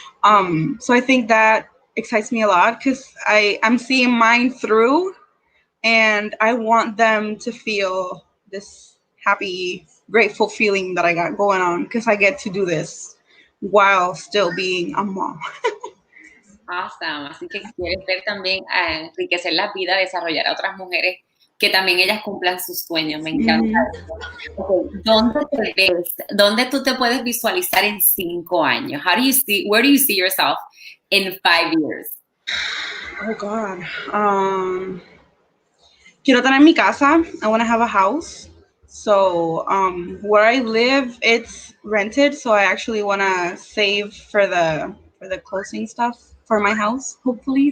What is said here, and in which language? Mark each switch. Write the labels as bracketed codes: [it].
[en] So I think that excites me a lot because I'm seeing mine through, and I want them to feel this happy, grateful feeling that I got going on because I get to do this while still being a mom. Awesome. [es] Así que quieres ver también enriquecer la vida, desarrollar a otras mujeres que también ellas cumplan sus sueños. Me encanta eso. Okay. ¿Dónde te ves? ¿Dónde tú te puedes visualizar en 5 años? [en] Where do you see yourself in 5 years? Oh God. [es] Quiero tener mi casa. [en] I want to have a house. So where I live, it's rented. So I actually want to save for the closing stuff for my house, hopefully.